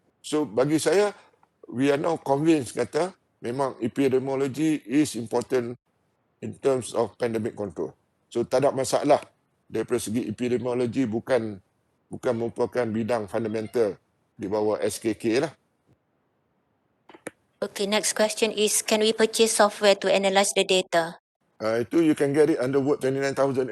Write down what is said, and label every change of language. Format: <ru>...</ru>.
<en>So</en> <ms>bagi saya,</ms> <en>we are now convinced</en> <ms>kata memang</ms> <en>epidemiology is important in terms of pandemic control.</en> <ms>So tak ada masalah daripada segi epidemiology, bukan merupakan bidang fundamental di bawah SKK lah.</ms> <en>Okay, next question is, can we purchase software to analyze the data?</en> <ms>Itu</ms> <en>you can get it under Word 29,000.</en>